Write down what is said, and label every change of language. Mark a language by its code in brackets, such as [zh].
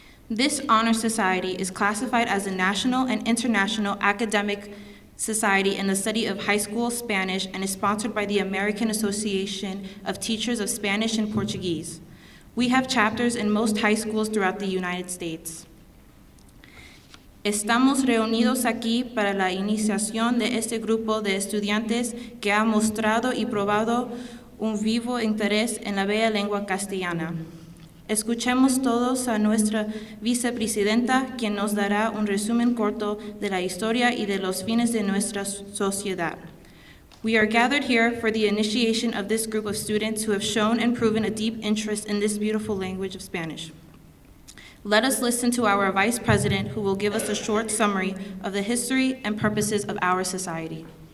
[en] This honor society is classified as a national and international academic society in the study of high school Spanish and is sponsored by the American Association of Teachers of Spanish and Portuguese. We have chapters in most high schools throughout the United States. [es] Estamos reunidos aquí para la iniciación de este grupo de estudiantes que ha mostrado y probado un vivo interés en la bella lengua castellana. Escuchemos todos a nuestra vicepresidenta, quien nos dará un resumen corto de la historia y de los fines de nuestra sociedad. [en] We are gathered here for the initiation of this group of students who have shown and proven a deep interest in this beautiful language of Spanish. Let us listen to our Vice President, who will give us a short summary of the history and purposes of our society.